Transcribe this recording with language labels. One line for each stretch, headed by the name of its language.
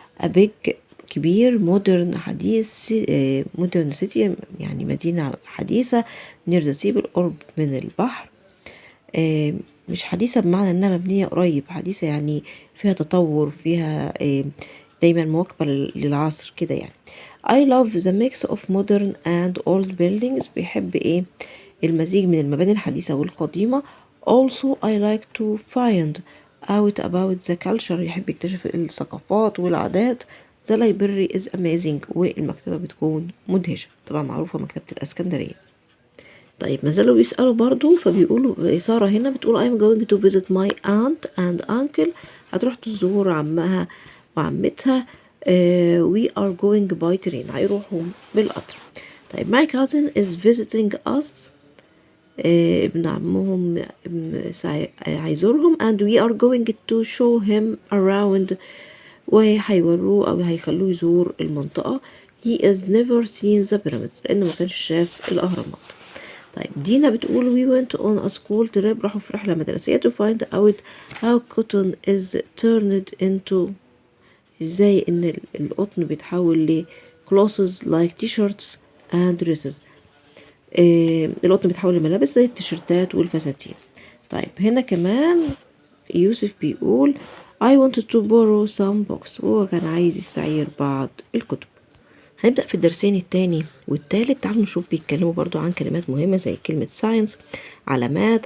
English: a big،
Arabic: كبير. modern، حديث.
English: modern city،
Arabic: يعني مدينة حديثة.
English: near the sea،
Arabic: بالقرب من البحر. مش حديثة بمعنى انها مبنية قريب، حديثة يعني فيها تطور، فيها دايما مواكبة للعصر كده يعني.
English: I love the mix of modern and old buildings،
Arabic: بيحب المزيج من المباني الحديثة والقديمة.
English: also I like to find out about the culture،
Arabic: يحب يكتشف الثقافات والعادات.
English: the library is amazing،
Arabic: والمكتبة بتكون مدهشة. طبعا معروفة مكتبة الإسكندرية. طيب ما زالوا بيسألوا برضو، فبيقولوا سارة هنا بتقول
English: I'm going to visit my aunt and uncle،
Arabic: هتروح تزور عمها وعمتها.
English: we are going by train،
Arabic: هيروحوا بالقطر.
English: طيب my cousin is visiting us،
Arabic: ابن عمهم هيزورهم.
English: and we are going to show him around،
Arabic: وهيوروه أو هيخلوه يزور المنطقة.
English: he is never seen the pyramids،
Arabic: لأنه ما كانش شاف الأهرامات. طيب دينا بتقول
English: we went on a school trip،
Arabic: راحوا في رحلة مدرسية
English: to find out how cotton is turned into،
Arabic: ازاي ان القطن بيتحول ل
English: clothes like t-shirts and dresses.
Arabic: القطن بيتحول لملابس زي التيشيرتات والفساتين. طيب هنا كمان يوسف بيقول
English: I wanted to borrow some books،
Arabic: وهو كان عايز يستعير بعض الكتب. هنبدأ في الدرسين التاني والتالت. تعالوا نشوف بيتكلموا برضو عن كلمات مهمة زي كلمة science، علامات.